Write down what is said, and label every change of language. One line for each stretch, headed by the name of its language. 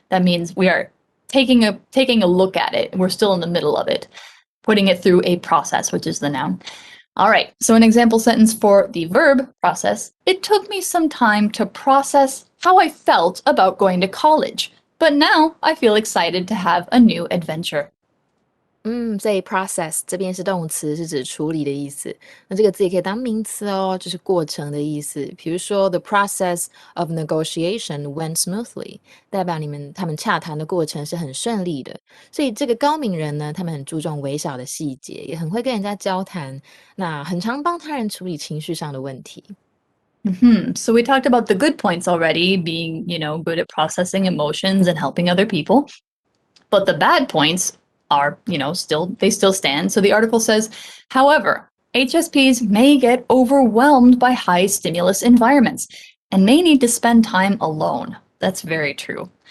English: That means we are taking a look at it. We're still in the middle of it, putting it through a process, which is the noun. All right, so an example sentence for the verb process. It took me some time to process how I felt about going to college, but now I feel excited to have a new adventure.
Chinese: 所以 process 这边是动词，是指处理的意思。那这个字也可以当名词哦，就是过程的意思。比如说
English: the process of negotiation went smoothly，
Chinese: 代表他们洽谈的过程是很顺利的。所以这个高敏人呢，他们很注重微小的细节，也很会跟人家交谈，那很常帮他人处理情绪上的问题。
English: So we talked about the good points already, being, good at processing emotions and helping other people. But the bad points are, still stand. So the article says, however, HSPs may get overwhelmed by high stimulus environments and may need to spend time alone. That's very true.